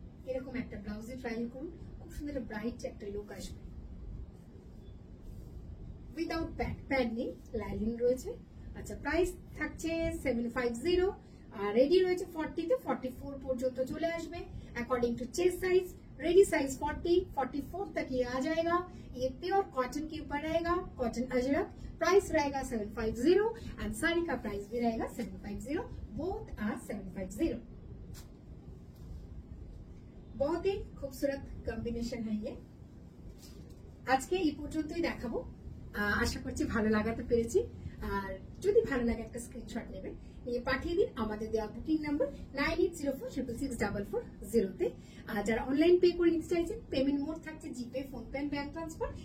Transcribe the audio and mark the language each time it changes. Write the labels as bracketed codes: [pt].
[bn] এরকম একটা ব্লাউজে ট্রায়াল করুন, খুব সুন্দর ব্রাইট একটা লুক আসবে। উইদাউট প্যাড নেই, লাইলিন রয়েছে। আচ্ছা, প্রাইস থাকছে 750, আর রেডি রয়েছে 40 থেকে 44 পর্যন্ত চলে আসবে [en] According to chest size. [hi] Ready size 40, 44 तक ये आ जाएगा। ये प्योर कॉटन के ऊपर रहेगा, कॉटन अजरक। प्राइस रहेगा 750 एंड साड़ी का प्राइस भी रहेगा 750, बोथ आर 750। बहुत ही खूबसूरत कॉम्बिनेशन है ये। [bn] আজকে এই পর্যন্তই দেখাবো, আশা করছি ভালো লাগাতে পেরেছি। আর যদি ভালো লাগে একটা স্ক্রিনশট নেবেন, নিয়ে পাঠিয়ে দিন আমাদের দেওয়া বুকিং নাম্বার 9804666440 তে। আর যারা অনলাইন পে করে নিতে চাইছেন, পেমেন্ট মোড থাকছে জিপে, ফোনপে, ব্যাংক ট্রান্সফার।